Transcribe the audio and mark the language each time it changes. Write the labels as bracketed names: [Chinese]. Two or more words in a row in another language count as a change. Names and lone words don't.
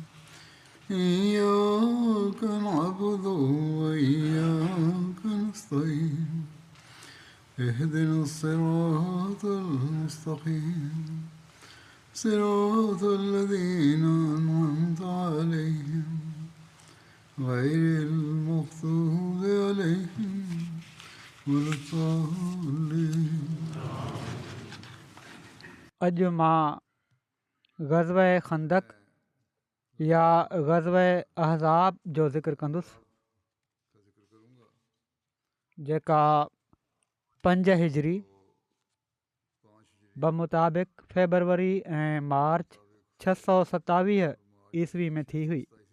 [Arabic] إياك نعبد وإياك نستعين اهدنا الصراط المستقيم صراط الذين أنعمت عليهم غير المغضوب عليهم ولا الضالين [Sindhi] अॼु मां ग़ज़वे खंदक या ग़ज़वे अहज़ाब जो ज़िक्र कंदुसि जेका 5 हिजरी बमुताबिक़ फेबरवरी ऐं मार्च 627 ईस्वी में थी हुई।